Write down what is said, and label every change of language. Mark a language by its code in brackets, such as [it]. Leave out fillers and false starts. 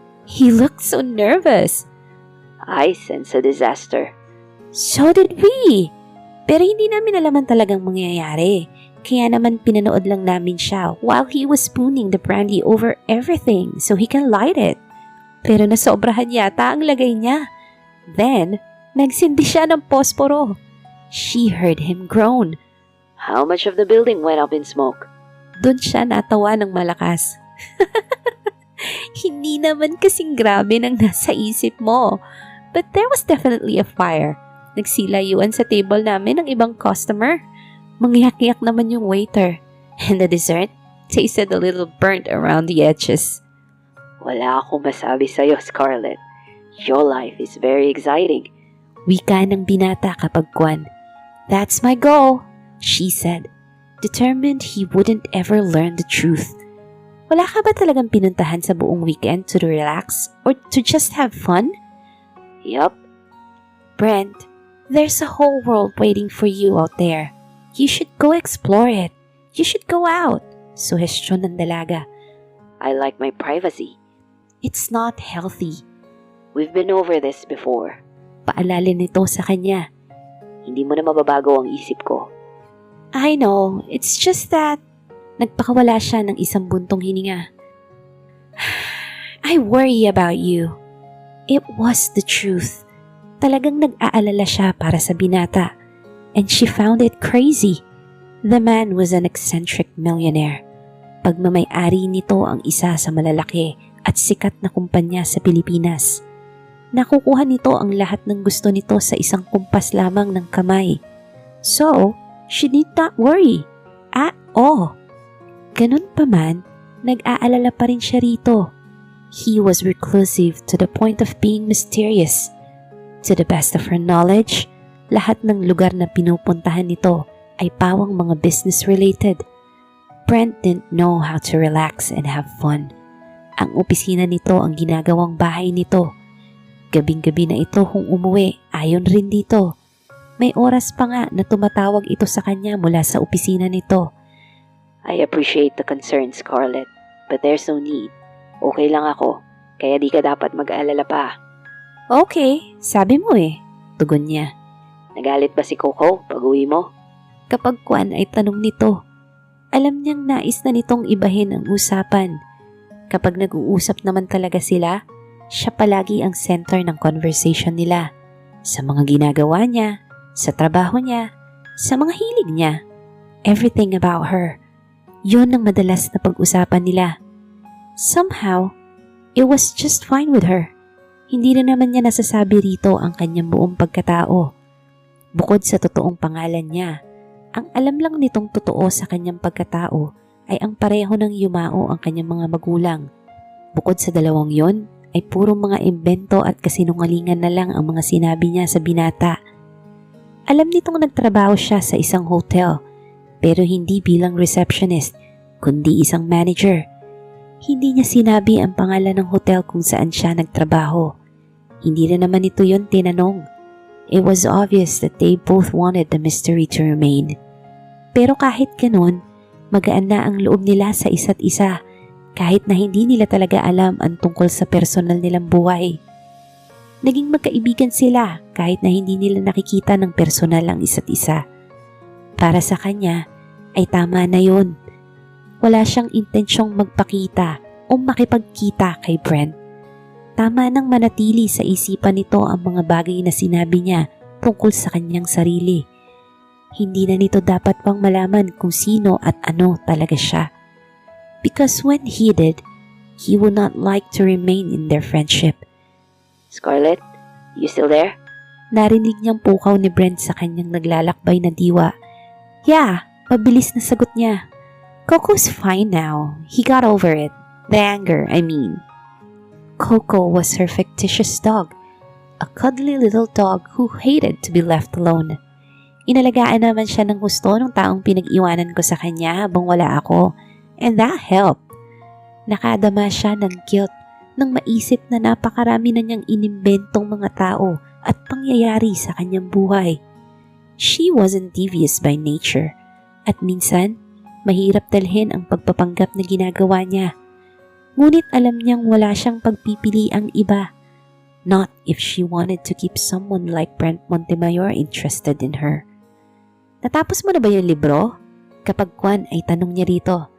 [en] He looked so nervous. I sense a disaster. So did we. [tl] Pero hindi namin alaman talagang mangyayari. Kaya naman pinanood lang namin siya [en] while he was spooning the brandy over everything so he can light it. [tl] Pero nasobrahan yata ang lagay niya. Then, nagsindi siya ng posporo. [en] She heard him groan. How much of the building went up in smoke? [tl] Doon siya natawa ng malakas. Hindi naman kasing grabe ng nasa isip mo. [en] But there was definitely a fire. [tl] Nagsilayuan sa table namin ng ibang customer. Mangyak-yak naman yung waiter. [en] And the dessert tasted a little burnt around the edges. [tl] Wala akong masabi sa'yo, Scarlett. [en] Your life is very exciting. [tl] Wika ng binata kapag kwan. [en] That's my goal, she said, determined he wouldn't ever learn the truth. [tl] Wala ka ba talagang pinuntahan sa buong weekend [en] to relax or to just have fun? Yup. Brent, there's a whole world waiting for you out there. You should go explore it. You should go out, [tl] suhestyon ng dalaga. [en] I like my privacy. It's not healthy. We've been over this before. [tl] Paalala nito sa kanya. Hindi mo na mababago ang isip ko. [en] I know, it's just that [tl] nagpakawala siya ng isang buntong hininga. [en] I worry about you. It was the truth. [tl] Talagang nag-aalala siya para sa binata. [en] And she found it crazy. The man was an eccentric millionaire. [tl] Pagmamay-ari nito ang isa sa malalaki at sikat na kumpanya sa Pilipinas. Nakukuha nito ang lahat ng gusto nito sa isang kumpas lamang ng kamay. [en] So, she need not worry at all. [tl] Ganun pa man, nag-aalala pa rin siya rito. [en] He was reclusive to the point of being mysterious. To the best of her knowledge, [tl] lahat ng lugar na pinupuntahan nito ay pawang mga business-related. [en] Brent didn't know how to relax and have fun. [tl] Ang opisina nito ang ginagawang bahay nito. Gabing-gabi na ito kung umuwi, ayon rin dito. May oras pa nga na tumatawag ito sa kanya mula sa opisina nito. [en] I appreciate the concern, Scarlett, but there's no need. [tl] Okay lang ako, kaya di ka dapat mag-aalala pa. Okay, sabi mo eh, tugon niya. Nagalit ba si Coco pag-uwi mo? Kapag kwan ay tanong nito, alam niyang nais na nitong ibahin ang usapan. Kapag nag-uusap naman talaga sila, siya palagi ang center ng conversation nila. Sa mga ginagawa niya, sa trabaho niya, sa mga hilig niya. [en] Everything about her. [tl] Yun ang madalas na pag-usapan nila. [en] Somehow, it was just fine with her. [tl] Hindi na naman niya nasasabi rito ang kanyang buong pagkatao. Bukod sa totoong pangalan niya, ang alam lang nitong totoo sa kanyang pagkatao ay ang pareho ng yumao ang kanyang mga magulang. Bukod sa dalawang yon, ay puro mga imbento at kasinungalingan na lang ang mga sinabi niya sa binata. Alam nitong nagtrabaho siya sa isang hotel, pero hindi bilang receptionist, kundi isang manager. Hindi niya sinabi ang pangalan ng hotel kung saan siya nagtrabaho. Hindi na naman ito yon tinanong. [en] It was obvious that they both wanted the mystery to remain. [tl] Pero kahit ganun, magaan na ang loob nila sa isa't isa kahit na hindi nila talaga alam ang tungkol sa personal nilang buhay. Naging magkaibigan sila kahit na hindi nila nakikita ng personal ang isa't isa. Para sa kanya ay tama na yun. Wala siyang intensyong magpakita o makipagkita kay Brent. Tama nang manatili sa isipan nito ang mga bagay na sinabi niya tungkol sa kanyang sarili. Hindi na nito dapat pang malaman kung sino at ano talaga siya. [en] Because when he did, he would not like to remain in their friendship. Scarlett, you still there? [tl] Narinig niyang pukaw ni Brent sa kanyang naglalakbay na diwa. [en] Yeah, [tl] mabilis na sagot niya. [en] Coco's fine now. He got over it. The anger, I mean. Coco was her fictitious dog, a cuddly little dog who hated to be left alone. [tl] Inalagaan naman siya ng gusto ng taong pinag-iwanan ko sa kanya habang wala ako, [en] and that helped. [tl] Nakadama siya ng guilt nang maisip na napakarami na niyang inimbentong mga tao at pangyayari sa kanyang buhay. [en] She wasn't devious by nature, [tl] at minsan, mahirap dalhin ang pagpapanggap na ginagawa niya. Ngunit alam niyang wala siyang pagpipiliang iba. [en] Not if she wanted to keep someone like Brent Montemayor interested in her. [tl] Natapos mo na ba yung libro? Kapag Kwan ay tanong niya rito.